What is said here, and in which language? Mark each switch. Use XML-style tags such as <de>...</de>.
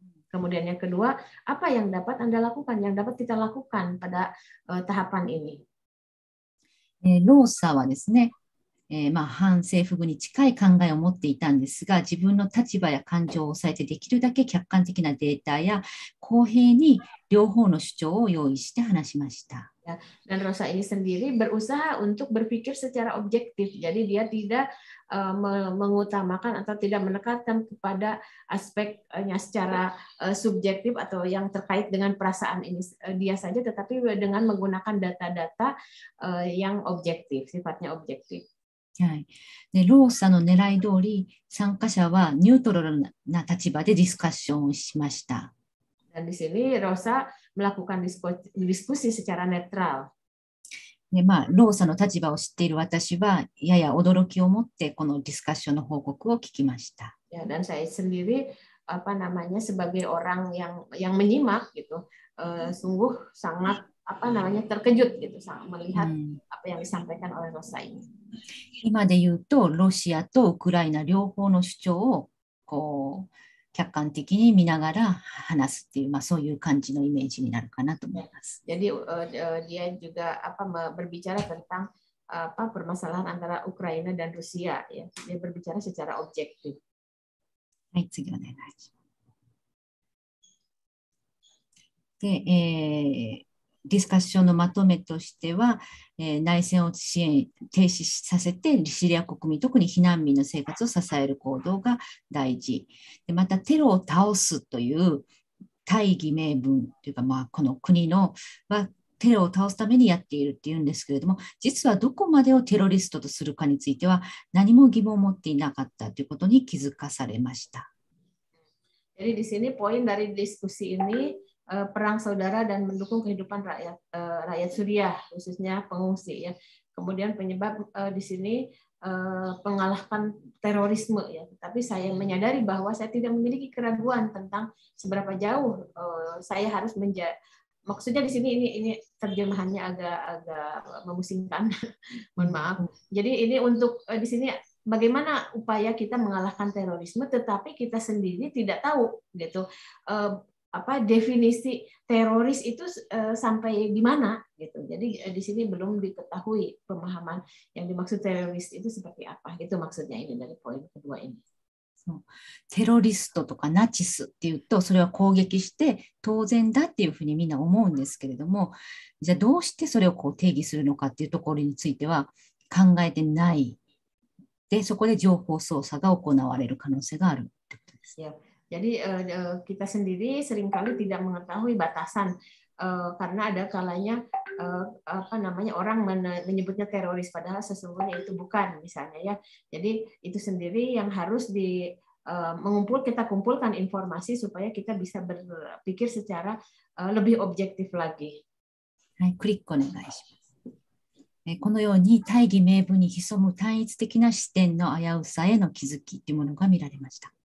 <id>Kemudian yang kedua, apa yang dapat Anda lakukan, yang dapat kita lakukan pada tahapan ini?</id> <ja>ローサはですね、反政府軍に近い考えを持っていたんですが、自分の立場や感情を抑えてできるだけ客観的なデータや公平に両方の主張を用意して話しました。</ja> <id>Dan Rosa ini sendiri berusaha untuk berpikir secara objektif. Jadi dia tidak mengutamakan atau tidak menekankan kepada aspeknya secara subjektif atau yang terkait dengan perasaan ini dia saja, tetapi dengan menggunakan data-data yang objektif, sifatnya objektif.</id> <ja>はい、でローサの狙い通り、参加者はニュートラルな立場でディスカッションをしました。</ja> <id>Dan di sini Rosa melakukan diskusi secara netral.</id> <ja>でローサの立場を知っている私は、やや驚きを持ってこのディスカッションの報告を聞きました。</ja> <id>Ya, dan saya sendiri sebagai orang yang menyimak gitu, sungguh sangat terkejut gitu melihat apa yang disampaikan oleh Rosa ini.</id> <ja>今で言うと、ロシアとウクライナ両方の主張を客観的に見ながら話すっていう、そういう感じのイメージになるかなと思います。</ja> <id>Jadi dia juga berbicara tentang permasalahan antara Ukraina dan Rusia ya. Dia berbicara secara objektif.</id> <ja>はい、次お願いします。で、ディスカッションのまとめとしては、内戦を停止させてシリア国民、特に避難民の生活を支える行動が大事。でまたテロを倒すという大義名分というか、この国はテロを倒すためにやっているっていうんですけれども、実はどこまでをテロリストとするかについては何も疑問を持っていなかったということに気づかされました。</ja> <id>Jadi di sini poin dari diskusi ini, perang saudara dan mendukung kehidupan rakyat Suriah, khususnya pengungsi ya. Kemudian penyebab di sini pengalahkan terorisme ya. Tapi saya menyadari bahwa saya tidak memiliki keraguan tentang seberapa jauh saya harus maksudnya di sini ini terjemahannya agak memusingkan. Mohon maaf. Jadi ini untuk di sini bagaimana upaya kita mengalahkan terorisme, tetapi kita sendiri tidak tahu gitu. Definisi teroris itu sampai di mana gitu. Jadi di sini belum diketahui pemahaman yang dimaksud teroris itu seperti apa. Itu maksudnya ini dari poin kedua ini.</id> <ja>テロリストとかナチスっていうと、それは攻撃して当然だっていうふうにみんな思うんですけれども、じゃあどうしてそれをこう定義するのかっていうところについては考えてない。で、そこで情報操作が行われる可能性があるってことです。</ja> <id>Ya, jadi kita sendiri seringkali tidak mengetahui batasan karena ada kalanya orang menyebutnya teroris padahal sesungguhnya itu bukan misalnya ya. Jadi itu sendiri yang harus kita kumpulkan informasi supaya kita bisa berpikir secara lebih objektif lagi.</id> <ja>はい、クリックお願いします。このように大義名分に潜む単一的な視点の危うさへの気づきというものが見られました。</ja>